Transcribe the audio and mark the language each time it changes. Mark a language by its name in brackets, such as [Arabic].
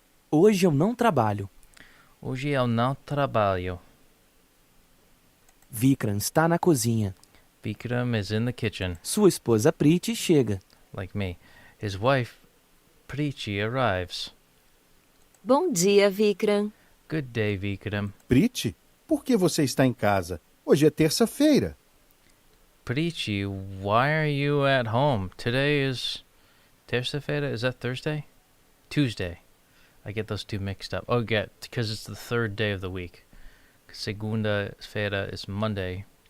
[Portuguese] Hoje eu não trabalho. Hoje eu não trabalho. Vikram está na cozinha. [English] Vikram is in the kitchen. [Portuguese] Sua esposa Priti chega. [English] Like me. His wife, Preeti, arrives. [Portuguese] Bom dia, Vikram. [English] Good day, Vikram. [Portuguese] Priti, por que você está em casa? Hoje é terça-feira. [English] Preeti, why are you at home? Today is terça-feira. Is that Thursday? Tuesday. I get those two mixed up. Oh, because it's the third day of the week. Segunda-feira is Monday.